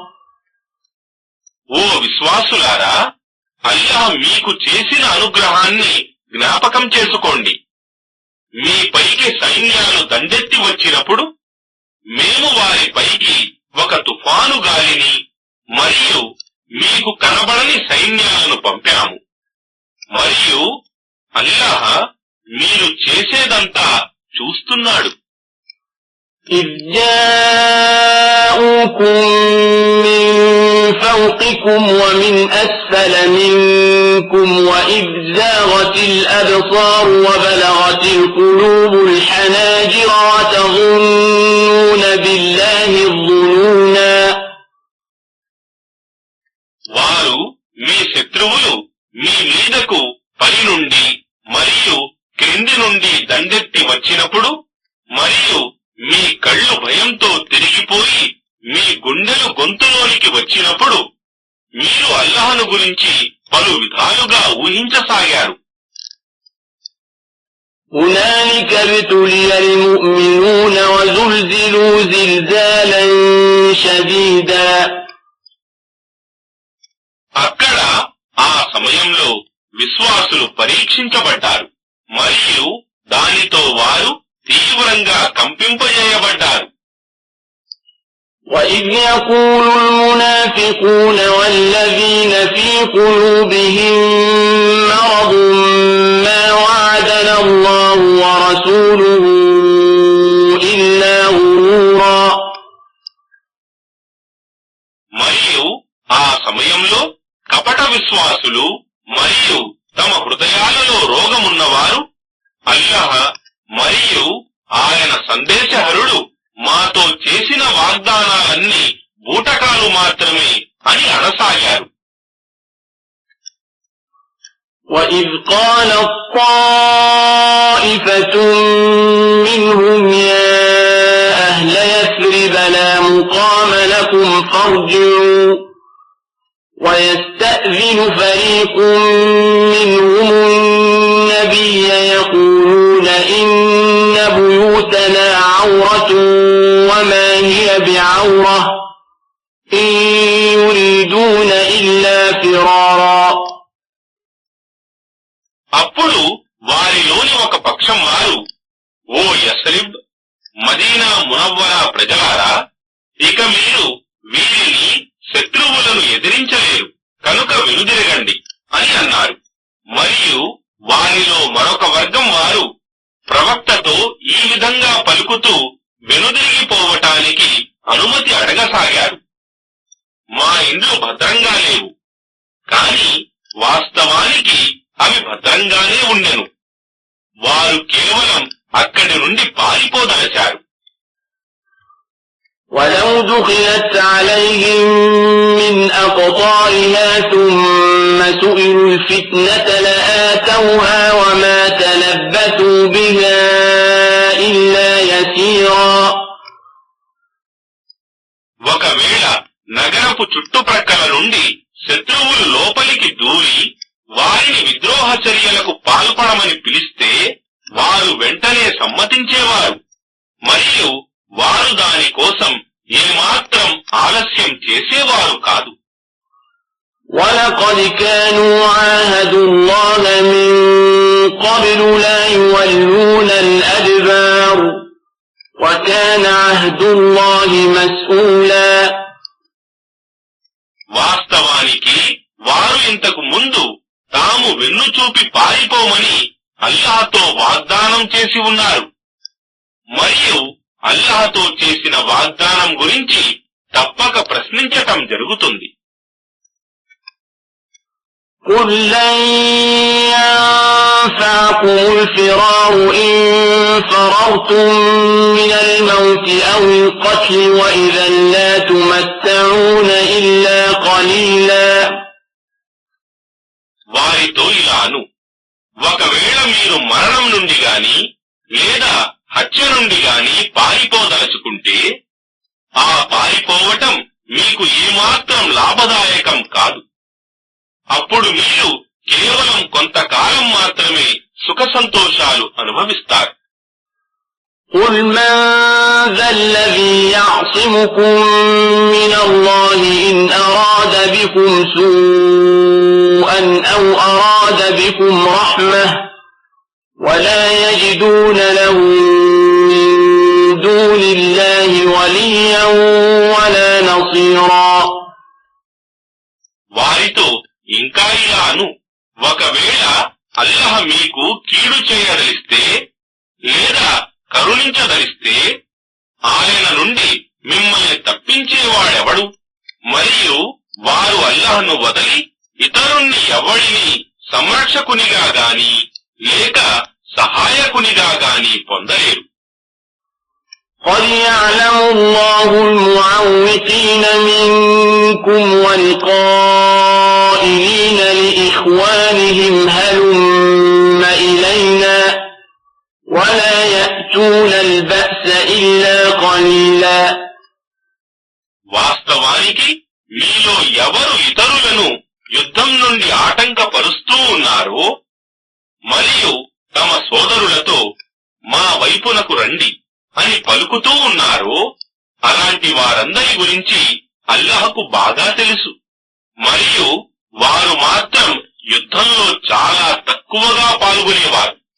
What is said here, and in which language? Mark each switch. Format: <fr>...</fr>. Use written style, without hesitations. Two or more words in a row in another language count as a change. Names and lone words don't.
<te>ఓ విశ్వాసులారా, అల్లాహ్ మీకు చేసిన అనుగ్రహాన్ని జ్ఞాపకం చేసుకోండి. మీ పైకి సైన్యాలు దండెత్తి వచ్చినప్పుడు మేము వారి పైకి ఒక తుఫాను గాలిని మరియు మీకు కనబడని సైన్యాలను పంపాము. మరియు అల్లాహ్ మీరు చేసేదంతా చూస్తున్నాడు.</te> <ar>إذ جاءوكم من فوقكم ومن أسفل منكم وإذ زاغت الأبصار وبلغت القلوب الحناجر وتظنون بالله الظنونا.</ar> <te>వారు మీ శత్రువులు మీ మీదకు పై నుండి మరియు క్రింది నుండి దండెత్తి వచ్చినప్పుడు మరియు మీ కళ్ళు భయంతో తిరిగిపోయి మీ గుండెలు గొంతులోనికి వచ్చినప్పుడు మీరు అల్లాహ్ను గురించి పలు విధాలుగా ఊహించసాగారు.</te> <ar>هنالك ابتلي المؤمنون وزلزلوا زلزالا شديدا.</ar> <te>అక్కడ ఆ సమయంలో విశ్వాసులు పరీక్షించబడ్డారు మరియు దానితో వారు తీవ్రంగా కంపింపజేయబడ్డారు.</te> <ar>وَإِذْ يَقُولُ الْمُنَافِقُونَ وَالَّذِينَ فِي قُلُوبِهِم مَّرَضٌ مَّا وَعَدَنَا اللَّهُ وَرَسُولُهُ إِلَّا غُرُورًا.</ar> <te>మరియు ఆ సమయంలో కపట విశ్వాసులు మరియు తమ హృదయాలలో రోగమున్నవారు అల్లాహ్ మరియు ఆయన సందేశహరుడు మాతో చేసిన వాగ్దానాలన్నీ బూటకాలు మాత్రమే అని అనసాగారు.</te> <ar>وَإِذْ قَالَت طَّائِفَةٌ مِّنْهُمْ يَا أَهْلَ يَثْرِبَ لَا مُقَامَ لَكُمْ فَارْجِعُوا وَيَسْتَأْذِنُ فَرِيقٌ مِّنْهُمُ النَّبِيَّ يَقُولُونَ إِنَّ بُيُوتَنَا عَوْرَةٌ وَمَا هِيَ بِعَوْرَةٍ إِن يُرِيدُونَ إِلَّا فِرَارًا.</ar> <te>అప్పుడు వారిలోని ఒక పక్షం వారు, ఓ యస్రిబ్, మదీనా మునవ్వరా ప్రజలారా, ఇక మీరు వీరిని శత్రువులను ఎదిరించలేరు కనుక వెనుదిరగండి అని అన్నారు. మరియు వారిలో మరొక వర్గం వారు ప్రవక్తతో ఈ విధంగా పలుకుతూ వెనుదిరిగిపోవటానికి అనుమతి అడగసాగారు. మా ఇండ్లు భద్రంగా లేవు, కాని వాస్తవానికి అవి భద్రంగానే ఉండెను. వారు కేవలం అక్కడి నుండి పారిపోదలచారు.</te> <ar>ولو دخلت عليهم من أقطارها ثم سئلوا الفتنة لآتوها وما تلبثوا بها إلا يسيرا.</ar> <te>ఒకవేళ నగరపు చుట్టుప్రక్కల నుండి శత్రువులు లోపలికి దూరి వారిని విద్రోహ చర్యలకు పాల్పడమని పిలిస్తే వారు వెంటనే సమ్మతించేవారు, మరియు వారు దాని కోసం ఏమాత్రం ఆలస్యం చేసేవారు కాదు.</te> <ar>وَلَقَدْ كَانُوا عَاهَدُوا اللَّهَ مِنْ قَبْلُ لَا يُوَلُّونَ الْأَدْبَارَ وَكَانَ عَهْدُ اللَّهِ مَسْئُولًا.</ar> <te>వాస్తవానికి వారు ఇంతకు ముందు తాము వెన్ను చూపి పారిపోమని అల్లాహ్తో వాగ్దానం చేసి ఉన్నారు, మరియు అల్లాహ్తో చేసిన వాగ్దానం గురించి తప్పక ప్రశ్నించటం జరుగుతుంది.</te> <ar>قُلْ لَنْ يَنفَعَكُمُ الْفِرَارُ إِنْ فَرَرْتُمْ مِنَ الْمَوْتِ أَوِ الْقَتْلِ وَإِذًا لَا تُمَتَّعُونَ إِلَّا قَلِيلًا.</ar> <te>వారితో ఇలాను, ఒకవేళ మీరు మరణం నుండి గాని లేదా హత్య నుండి గాని పారిపోదలుచుకుంటే ఆ పారిపోవటం మీకు ఏమాత్రం లాభదాయకం కాదు. అప్పుడు మీరు కేవలం కొంతకాలం మాత్రమే సుఖ సంతోషాలు అనుభవిస్తారు.</te> <ar>قُلْ مَنْ ذَا الَّذِي يَعْصِمُكُمْ مِنَ اللَّهِ إِنْ أَرَادَ بِكُمْ سُوءًا أَوْ أَرَادَ بِكُمْ رَحْمَةً وَلَا يَجِدُونَ لَهُم مِّن دُونِ اللَّهِ وَلِيًّا وَلَا نَصِيرًا.</ar> <te>వారితో ఇంకా ఇలాను, ఒకవేళ అల్లాహ్ మీకు కీడు చేయదలిస్తే లేదా కరుణించదలిస్తే ఆయన నుండి మిమ్మల్ని తప్పించేవాడెవడు? మరియు వారు అల్లాహ్ను వదలి ఇతరుణ్ణి ఎవడిని సంరక్షకునిగా గాని లేక సహాయకునిగా గాని పొందలేరు.</te> <ar>قَدْ يَعْلَمُ اللَّهُ الْمُعَوِّقِينَ مِنكُمْ وَالْقَائِلِينَ لِإِخْوَانِهِمْ هَلُمَّ إِلَيْنَا وَلَا يَأْتُونَ الْبَأْسَ إِلَّا قَلِيلًا.</ar> <te>వాస్తవానికి మీలో ఎవరు ఇతరులను యుద్ధం నుండి ఆటంకపరుస్తూ ఉన్నారో మరియు తమ సోదరులతో మా వైపునకు రండి అని పలుకుతూ ఉన్నారో అలాంటి వారందరి గురించి అల్లాహ్కు బాగా తెలుసు, మరియు వారు మాత్రం యుద్ధంలో చాలా తక్కువగా పాల్గొనేవారు.</te>